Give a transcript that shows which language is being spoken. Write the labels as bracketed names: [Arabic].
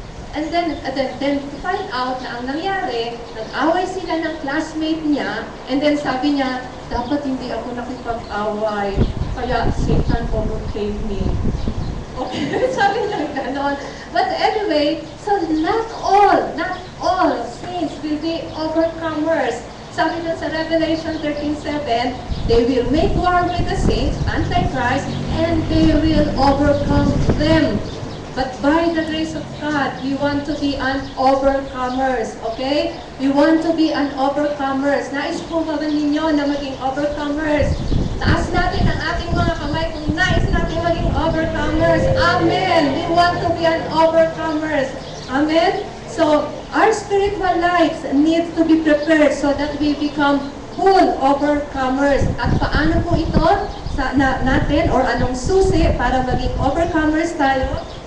[Filipino] And then to find out na ang nangyari, nag-away sila ng classmate niya, and then sabi niya, dapat hindi ako nakipag-away, kaya [English] Satan overcame me. [Filipino] Okay, sabi niya ganon. [English] But anyway, so not all saints will be overcomers. [Filipino] Sabi niya sa [English] Revelation 13:7, they will make war with the saints, Antichrist, and they will overcome them. But by the grace of God, we want to be an overcomers, okay? We want to be an overcomers. [Filipino] Nais po ba ninyo na maging overcomers? Taas natin ang ating mga kamay kung nais natin maging overcomers. [English] Amen! We want to be an overcomers. Amen? So, our spiritual lives need to be prepared so that we become full overcomers. [Filipino] At paano po ito natin or anong susi para maging overcomers tayo?